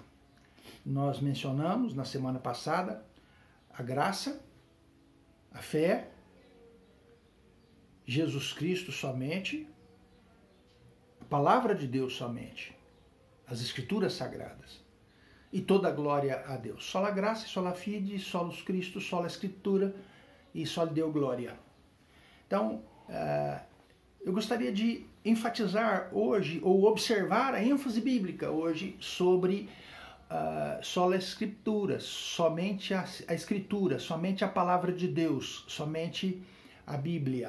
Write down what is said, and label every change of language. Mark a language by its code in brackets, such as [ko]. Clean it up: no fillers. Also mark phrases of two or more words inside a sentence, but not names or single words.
[pt] Nós mencionamos na semana passada a graça, a fé, Jesus Cristo somente, a palavra de Deus somente, as escrituras sagradas e toda a glória a Deus. [la] Sola graça, sola fide, solus Christus, sola escritura e soli Deo glória. [pt] Então, eu gostaria de enfatizar hoje, ou observar a ênfase bíblica hoje sobre sola escritura, somente a escritura, somente a palavra de Deus, somente a Bíblia.